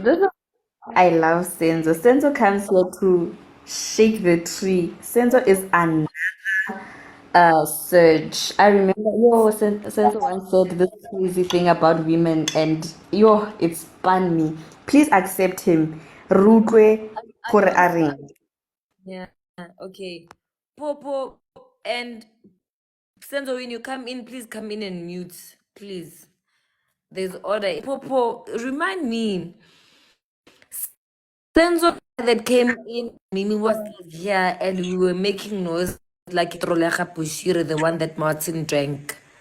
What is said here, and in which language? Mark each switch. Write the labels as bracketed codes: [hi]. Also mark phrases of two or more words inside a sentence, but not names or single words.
[en] This is- I love Senzo. Senzo comes here to shake the tree. Senzo is an Surge. I remember, Senzo once said this crazy thing about women, and it spun me. Please accept him. [tn] Rutwe gore a reng. [en] Yeah. Okay. Popo and Senzo, when you come in, please come in and mute. Please. There's order. Popo, remind me. Senzo that came in, Mimi was here and we were making noise like Trolecha Pushire, the one that Martin drank.